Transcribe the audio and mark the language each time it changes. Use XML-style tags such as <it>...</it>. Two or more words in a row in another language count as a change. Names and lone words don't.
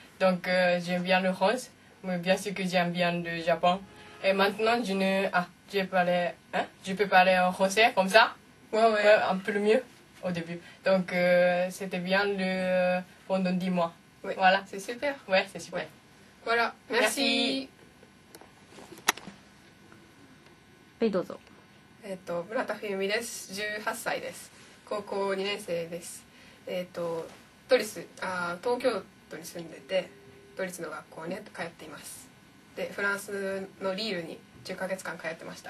<fr>Donc j'aime bien le France, mais bien sûr que j'aime bien le Japon. Et maintenant, je peux parler en français comme ça. Ouais, Ouais, un peu le mieux au début. Donc c'était bien pendant 10 mois. Ouais. Voilà. C'est super. Ouais, c'est super. Ouais. Voilà. Merci.</fr> <ja>はい、どうぞ。村田冬美です。18歳です。高校2年生です。東京都に住んでて、都立の学校に通っています。で、フランスのリールに10ヶ月間通ってました。</ja>